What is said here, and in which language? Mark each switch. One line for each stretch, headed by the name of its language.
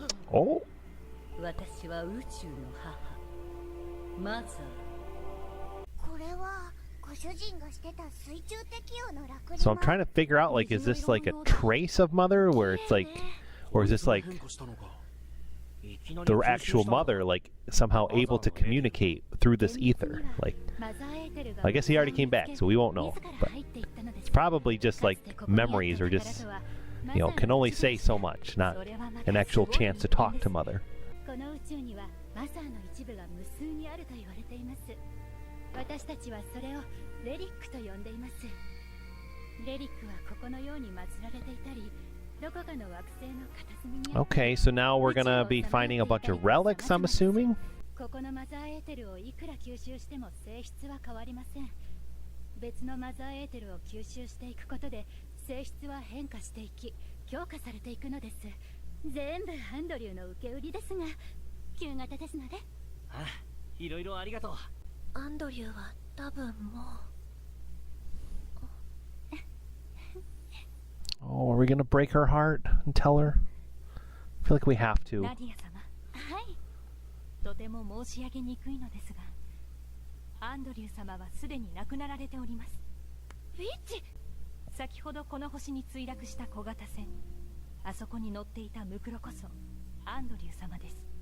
Japanese: お？私は宇宙の母、マザー。これはご主人がしてた水中適応の楽園。
English: So I'm trying to figure out, like, is this like a trace of mother where it's like, or is this like the actual mother, like somehow able to communicate through this ether? Like, I guess he already came back, so we won't know. But it's probably just like memories, or just, you know, can only say so much, not an actual chance to talk to mother.
Japanese: この宇宙にはマザーの一部が無数にあると言われています。私たちはそれをレリックと呼んでいます。レリックはここのように祀られていたり、どこかの惑星の片隅に。
English: Okay, so now we're gonna be finding a bunch of relics, I'm assuming.
Japanese: ここのマザーエーテルをいくら吸収しても性質は変わりません。別のマザーエーテルを吸収していくことで性質は変化していき、強化されていくのです。全部アンドリューの受け売りですが、旧型ですので。あ、いろいろありがとう。アンドリューは多分もう。
English: Oh, are we gonna break her heart and tell her? I feel like we have to.
Japanese: ナディア様。はい。とても申し上げにくいのですが、アンドリュー様はすでに亡くなられております。ウィッチ。先ほどこの星に墜落した小型船、あそこに乗っていたムクロこそアンドリュー様です。